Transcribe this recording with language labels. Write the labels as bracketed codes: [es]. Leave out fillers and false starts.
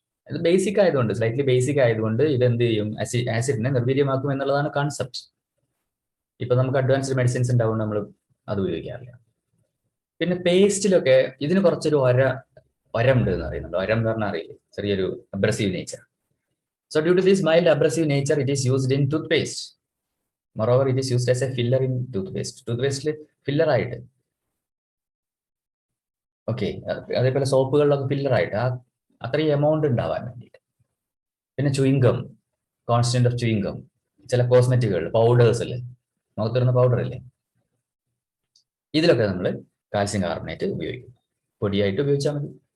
[ml] ഇത് ബേസിക് ആയതുകൊണ്ട്, slightly basic ആയതുകൊണ്ട് ഇത് എന്ത് ചെയ്യും? ആസിഡിനെ നിർവീര്യമാക്കും എന്നുള്ളതാണ് കോൺസെപ്റ്റ്. ഇപ്പൊ നമുക്ക് അഡ്വാൻസ്ഡ് മെഡിസിൻസ് ഉണ്ടാവുകൊണ്ട് നമ്മൾ അത് ഉപയോഗിക്കാറില്ല. പിന്നെ പേസ്റ്റിലൊക്കെ ഇതിന് കുറച്ചൊരു ഒരം ഉണ്ട് എന്ന് അറിയുന്നുണ്ട്. ഒരം എന്ന് പറഞ്ഞാൽ അറിയില്ലേ? [en] ചെറിയൊരു abrasive nature. So due to this mild abrasive nature it is used in toothpaste. Moreover, it is used as a filler in toothpaste. [ml] ടൂത്ത്പേസ്റ്റിൽ filler ആയിട്ട്. ഓക്കെ, അതേപോലെ സോപ്പുകളിലൊക്കെ ഫില്ലർ ആയിട്ട് അത്രയും എമൗണ്ട് ഉണ്ടാവാൻ വേണ്ടിയിട്ട്. പിന്നെ ചുയിങ്കം, കോൺസ്റ്റന്റ് ഓഫ് ചുയിങ്കം, ചില കോസ്മെറ്റിക്കുകൾ, പൗഡേഴ്സ് അല്ലേ, മുഖത്തിടുന്ന powder അല്ലേ, ഇതിലൊക്കെ നമ്മൾ കാൽസ്യം കാർബണേറ്റ് ഉപയോഗിക്കും. പൊടിയായിട്ട് ഉപയോഗിച്ചാൽ മതി.